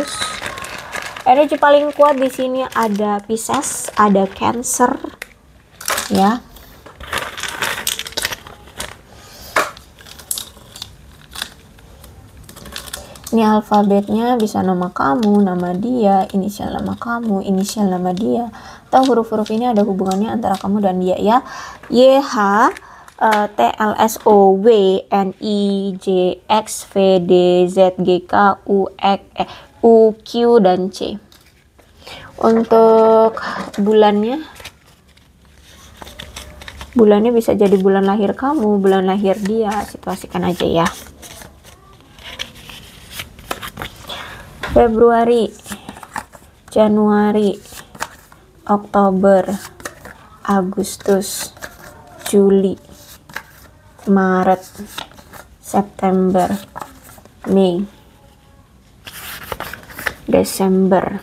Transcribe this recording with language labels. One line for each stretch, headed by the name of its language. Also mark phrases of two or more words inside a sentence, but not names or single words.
Indonesian: Energi paling kuat di sini ada Pisces, ada Cancer, ya. Ini alfabetnya bisa nama kamu, nama dia, inisial nama kamu, inisial nama dia. Atau huruf-huruf ini ada hubungannya antara kamu dan dia ya. Y, H, T, L, S, O, W, N, I, J, X, V, D, Z, G, K, U, X, U, Q, dan C. Untuk bulannya bisa jadi bulan lahir kamu, bulan lahir dia, situasikan aja ya. Februari, Januari, Oktober, Agustus, Juli, Maret, September, Mei, Desember.